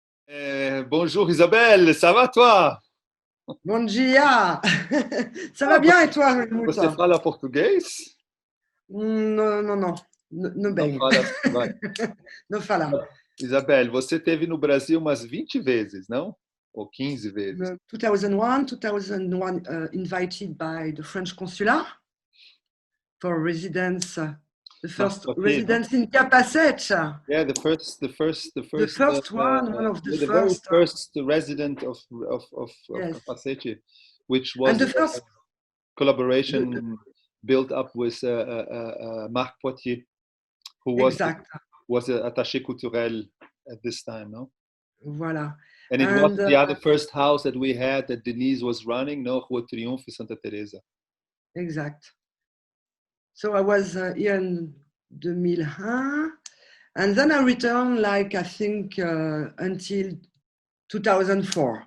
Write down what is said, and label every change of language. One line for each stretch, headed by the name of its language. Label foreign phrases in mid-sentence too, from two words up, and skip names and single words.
French: Bonjour Isabelle, ça va toi?
Portuguese: Bom dia!
French: Ça va Ah, bien et toi, Helmut?
Portuguese: você fala português? Não, não, não. Não Não bem. fala. Vai. Não fala. Isabelle, você esteve no Brasil umas 20 vezes, não? Ou 15 vezes?
English: 2001, invited by the French consular for residence, the Marco first
Portuguese: Patier, não?
English: residence in Capacete. Yeah, The first one, one of the you're the very first. first resident of Yes. Capacete, which And was the a first, the, collaboration built up with Marc Poitier, who exact. was an
French: attaché culturel
English: at this time, no? Voilà. And it was And the other first house that we had that Denise was running, no? Rua Triunfo, Santa Teresa. exact. So I was here in 2001. And then I returned, like, I think, until 2004.